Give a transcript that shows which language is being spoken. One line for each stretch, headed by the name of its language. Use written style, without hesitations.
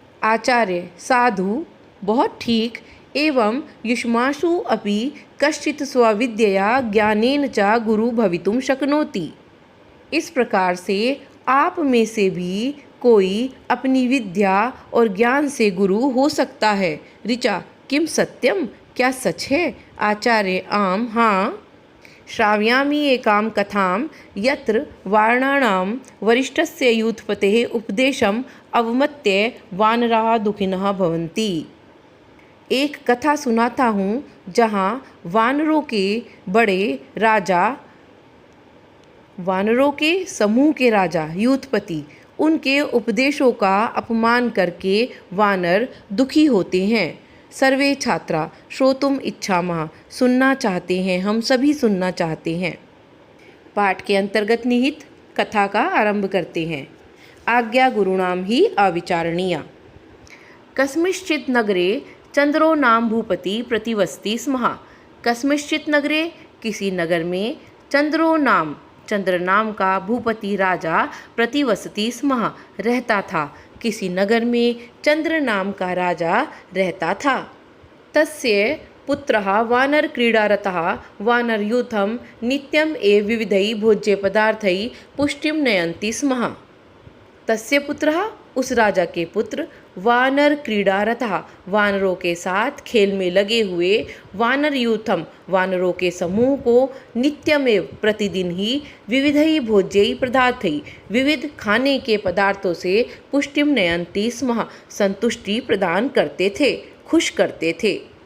Sanskrit: आचार्य साधु,
Hindi: बहुत ठीक।
Sanskrit: एवं युष्मासु अपि कश्चित् स्वविद्यया ज्ञानेन च गुरु भवितुं शक्नोति।
Hindi: इस प्रकार से आप में से भी कोई अपनी विद्या और ज्ञान से गुरु हो सकता है।
Sanskrit: ऋचा किम सत्यम,
Hindi: क्या सच है।
Sanskrit: आचार्य आम, हाँ। श्रावयामि एकां कथां यत्र वारणानां वरिष्ठस्य यूथपतेः उपदेशम् अवमत्य वानराः दुःखिनः भवन्ति।
Hindi: एक कथा सुनाता हूँ जहाँ वानरों के समूह के राजा यूथपति, उनके उपदेशों का अपमान करके वानर दुखी होते हैं।
Sanskrit: सर्वे छात्रा श्रोतुम इच्छामः,
Hindi: सुनना चाहते हैं, हम सभी सुनना चाहते हैं। पाठ के अंतर्गत निहित कथा का आरंभ करते हैं।
Sanskrit: आज्ञा गुरुणाम ही अविचारणीया। कस्मिंश्चित् नगरे चंद्रो नाम भूपति प्रतिवसति स्म। कस्मिंश्चित् नगरे,
Hindi: किसी नगर में,
Sanskrit: चंद्रो नाम, चंद्र नाम का भूपति राजा प्रतिवसति स्म,
Hindi: रहता था। किसी नगर में चंद्र नाम का राजा रहता था।
Sanskrit: तस्य पुत्रः वानर क्रीडारतः वानरयूथं नित्यम् एव विविधैः भोज्यपदार्थैः पुष्टिं नयन्ति स्म। तस्य पुत्रः,
Hindi: उस राजा के पुत्र
Sanskrit: वानर क्रीडारतः
Hindi: वानरों के साथ खेल में लगे हुए वानर यूथम वानरों के समूह को नित्यमेव प्रतिदिन ही विविधै भोज्यै पदार्थै विविध खाने के पदार्थों से
Sanskrit: पुष्टिम नयन्ति स्म
Hindi: संतुष्टि प्रदान करते थे, खुश करते थे।